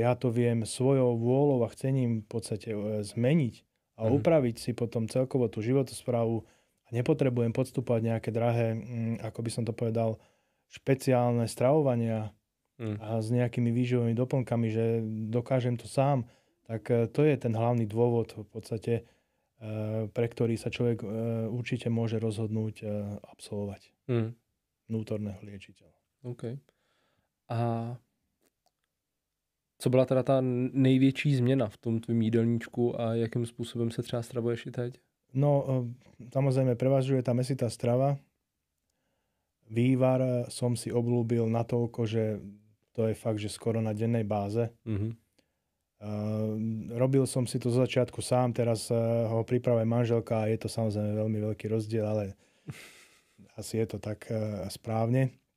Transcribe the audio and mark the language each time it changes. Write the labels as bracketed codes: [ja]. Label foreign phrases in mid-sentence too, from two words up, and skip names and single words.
[sk] ja to viem svojou vôľou a chcením v podstate zmeniť a upraviť si potom celkovo tú životosprávu a nepotrebujem podstúpať nejaké drahé, ako by som to povedal, špeciálne stravovania a s nejakými výživovými doplnkami, že dokážem to sám, tak to je ten hlavný dôvod v podstate, pre ktorý sa človek určite môže rozhodnúť absolvovať vnútorného liečiteľa. [cs] OK. A Co byla teda ta největší změna v tom tvým jídelníčku a jakým způsobem se třeba stravuješ i teď? [sk] No, samozrejme, prevažuje tá mäsitá strava. Vývar som si obľúbil natoľko, že to je fakt, že skoro na dennej báze. Mm-hmm. Robil som si to zo začiatku sám, teraz ho pripravuje manželka a je to samozrejme veľmi veľký rozdiel, ale asi je to tak správne.